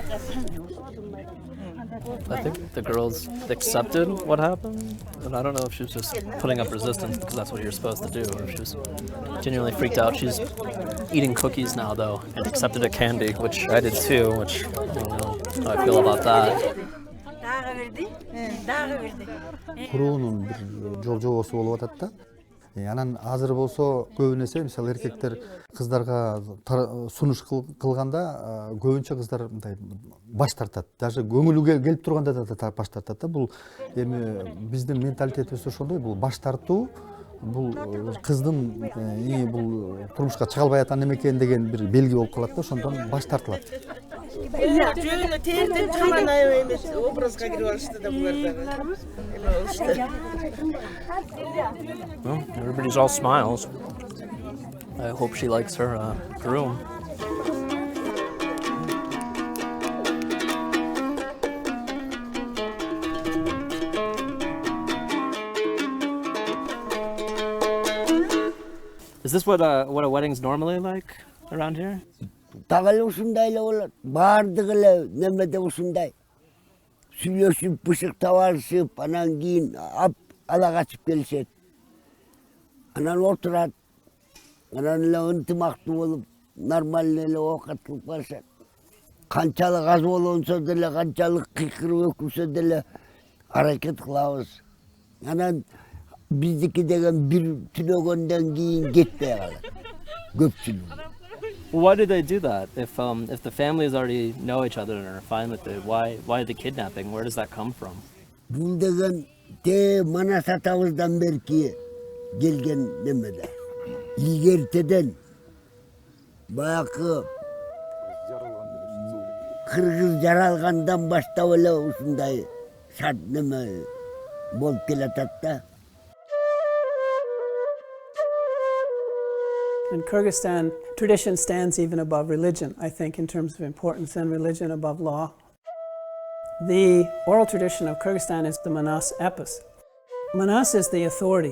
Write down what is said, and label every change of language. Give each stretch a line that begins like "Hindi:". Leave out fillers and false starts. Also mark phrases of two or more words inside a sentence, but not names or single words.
English: I think the girls accepted what happened, and I don't know if she was just putting up resistance because that's what you're supposed to do, or if she was genuinely freaked out. She's eating cookies now, though, and accepted a candy, which I did too, which I don't know how I feel about that.
Kyrgyz: Куруунун бир жол-жобосу болуп атат да. Анан азыр болсо көбүнесе мисалы эркектер кыздарга сунуш кылганда көбүнчө кыздар мындай баш тартат. Даже көңүлү келип турганда да баш тартат да. Бул эми биздин менталитетибиз ошондой. Бул баш тартуу бул кыздын бул турмушка чыга албай аткан эме экен деген бир белги болуп калат да. Ошондон баш тартылат. Жөнү терден чыккан айыл эмес, образга кирип алышты да булар дагы.
English: Well, everybody's all smiles. I hope she likes her groom. Is this what a wedding's normally like around here?
Kyrgyz: Тагыл ушундай эле болот. Бардыгы эле немеде ушундай. Сүйлөшүп, бышык табарышып, анан кийин ала качып келишет. Анан отурат. Анан эле ынтымактуу болуп, нормально эле оокат кылып барышат. Канчалык аз болгонсо деле, канчалык кыйкырып өкүнсө деле аракет кылабыз. Анан биздики деген бир түнөгөндөн кийин кетпей калат. Көпчүлүгү.
English: Why do they do that? If the families already know each other and are fine with it, why the kidnapping? Where does that come from?
Kyrgyz: Бул деген Манас атабыздан берки келген немеде. Илгертеден баякы Кыргыз жаралгандан баштап эле ушундай шарт неме болуп келатат да.
English: In Kyrgyzstan, tradition stands even above religion, I think, in terms of importance, and religion above law. The oral tradition of Kyrgyzstan is the Manas epos. Manas is the authority.